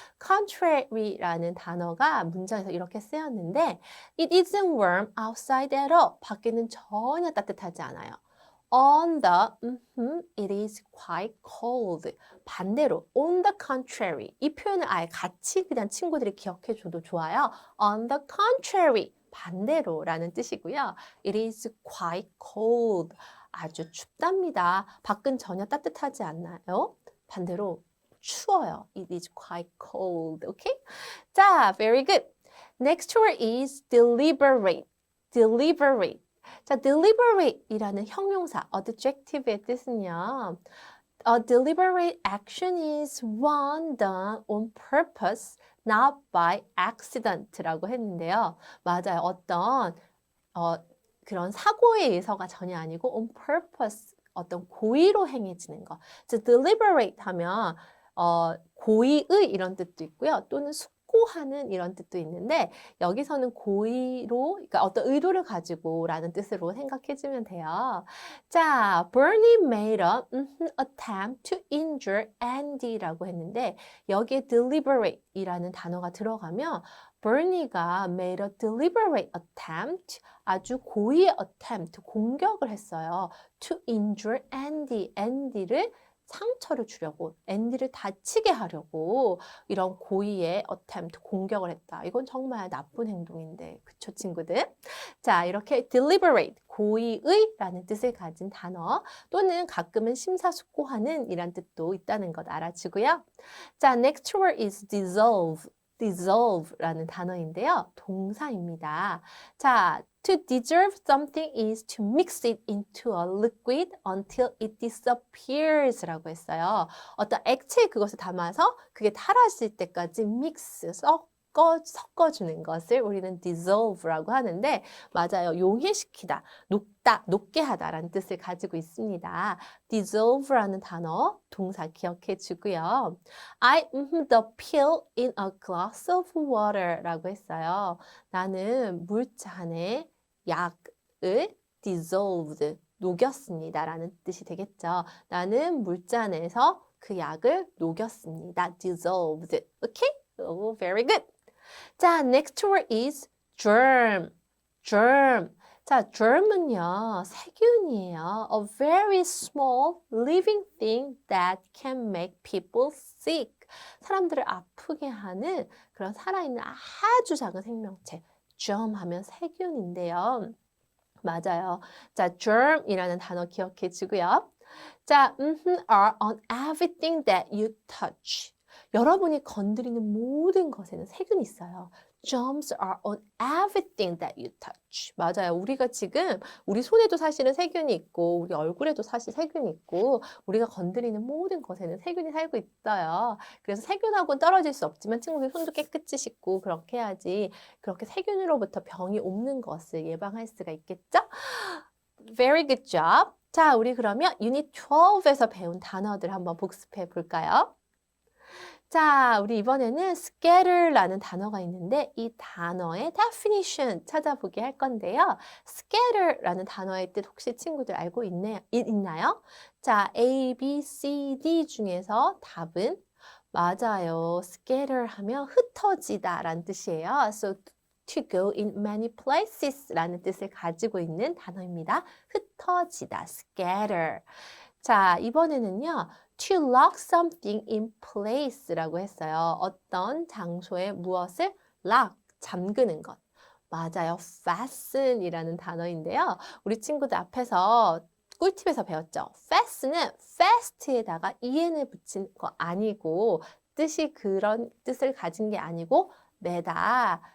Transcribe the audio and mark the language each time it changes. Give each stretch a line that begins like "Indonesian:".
English: contrary
Korean: 라는 단어가 문장에서 이렇게 쓰였는데
English: It isn't warm outside at all.
Korean: 밖에는 전혀 따뜻하지 않아요.
English: On the, it is quite cold.
Korean: 반대로,
English: on the contrary.
Korean: 이 표현을 아예 같이 그냥 친구들이 기억해 줘도 좋아요.
English: On the contrary.
Korean: 반대로라는 뜻이고요.
English: It is quite cold.
Korean: 아주 춥답니다. 밖은 전혀 따뜻하지 않나요? 반대로 추워요.
English: It is quite cold. Okay? 자, very good. Next word is deliberate. deliberate.
Korean: 자, deliberate이라는 형용사, adjective의 뜻은요.
English: A deliberate action is one done on purpose, not by accident
Korean: 라고 했는데요. 맞아요. 어떤 그런 사고에 의해서가 전혀 아니고
English: on purpose,
Korean: 어떤 고의로 행해지는 거. 그래서 deliberate 하면 고의의 이런 뜻도 있고요. 또는 숙고하는 이런 뜻도 있는데 여기서는 고의로, 그러니까 어떤 의도를 가지고라는 뜻으로 생각해주면 돼요. 자,
English: Bernie made an attempt to injure Andy
Korean: 라고 했는데 여기에 deliberate이라는 단어가 들어가면 Bernie가 made a deliberate attempt, 아주 고의의 attempt, 공격을 했어요.
English: to injure Andy,
Korean: Andy를 상처를 주려고, 앤디를 다치게 하려고 이런 고의의 attempt, 공격을 했다. 이건 정말 나쁜 행동인데, 그쵸 친구들? 자, 이렇게 deliberate, 고의의 라는 뜻을 가진 단어, 또는 가끔은 심사숙고하는 이란 뜻도 있다는 것 알아주고요.
English: 자, next word is dissolve. dissolve라는 단어인데요.
Korean: 동사입니다.
English: 자, to dissolve something is to mix it into a liquid until it disappears
Korean: 라고 했어요. 어떤 액체에 그것을 담아서 그게 사라질 때까지 mix, 섞어주는 것을 우리는 dissolve라고 하는데 맞아요. 용해시키다, 녹다, 녹게 하다라는 뜻을 가지고 있습니다. dissolve라는 단어, 동사 기억해 주고요.
English: I the pill in a glass of water
Korean: 라고 했어요. 나는 물잔에 약을 dissolved, 녹였습니다 라는 뜻이 되겠죠. 나는 물잔에서 그 약을 녹였습니다.
English: dissolved. Okay? Oh, very good. 자, next word is germ. germ.
Korean: 자, germ은요, 세균이에요.
English: A very small living thing that can make people sick.
Korean: 사람들을 아프게 하는 그런 살아있는 아주 작은 생명체. germ 하면 세균인데요. 맞아요. 자, germ이라는 단어 기억해 주고요.
English: 자, are on everything that you touch.
Korean: 여러분이 건드리는 모든 것에는 세균이 있어요.
English: Germs are on everything that you touch.
Korean: 맞아요. 우리가 지금 우리 손에도 사실은 세균이 있고 우리 얼굴에도 사실 세균이 있고 우리가 건드리는 모든 것에는 세균이 살고 있어요. 그래서 세균하고는 떨어질 수 없지만 친구들 손도 깨끗이 씻고 그렇게 해야지 그렇게 세균으로부터 병이 옮는 것을 예방할 수가 있겠죠?
English: Very good job.
Korean: 자, 우리 그러면 유닛 12에서 배운 단어들 한번 복습해 볼까요? 자, 우리 이번에는 scatter라는 단어가 있는데 이 단어의 definition 찾아보게 할 건데요. scatter라는 단어의 뜻 혹시 친구들 알고 있나요? 자, A, B, C, D 중에서 답은 맞아요. scatter 하면 흩어지다 라는 뜻이에요.
English: So to go in many places
Korean: 라는 뜻을 가지고 있는 단어입니다. 흩어지다, scatter. 자, 이번에는요.
English: to lock something in place
Korean: 라고 했어요. 어떤 장소에 무엇을 lock, 잠그는 것. 맞아요. fasten이라는 단어인데요. 우리 친구들 앞에서 꿀팁에서 배웠죠. fasten은 fast에다가 en을 붙인 거 아니고 뜻이 그런 뜻을 가진 게 아니고 매다.